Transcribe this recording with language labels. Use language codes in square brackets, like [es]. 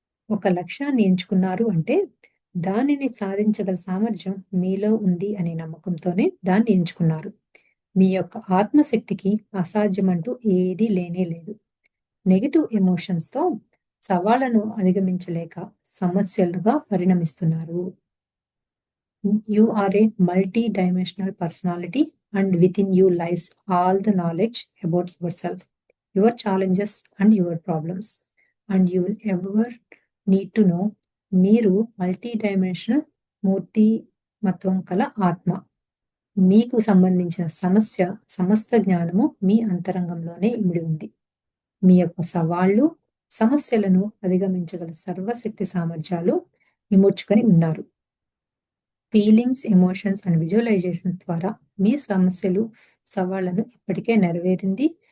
[te] ఒక లక్ష్యాన్ని ఎంచుకున్నారు అంటే, దానిని సాధించగల సామర్థ్యం మీలో ఉంది అనే నమ్మకంతోనే దాన్ని ఎంచుకున్నారు. మీ యొక్క ఆత్మశక్తికి అసాధ్యమంటూ ఏదీ లేనే లేదు. నెగెటివ్ ఎమోషన్స్‌తో సవాళ్లను అధిగమించలేక సమస్యలుగా పరిణమిస్తున్నారు. [en] You are a multi-dimensional personality, and within you lies all the knowledge about yourself, your challenges and your problems. And you will ever need to know, [te] మీరు మల్టీ-డైమెన్షనల్ మూర్తిమత్వం కల ఆత్మ. మీకు సంబంధించిన సమస్త జ్ఞానము మీ అంతరంగంలోనే ఇమిడి ఉంది. మీ యొక్క సవాళ్లు, సమస్యలను అధిగమించగల సర్వశక్తి సామర్థ్యాలు ఇముడ్చుకొని ఉన్నారు. ఫీలింగ్స్, ఎమోషన్స్ అండ్ విజువలైజేషన్ ద్వారా మీ సమస్యలు, సవాళ్లను ఇప్పటికే నెరవేరింది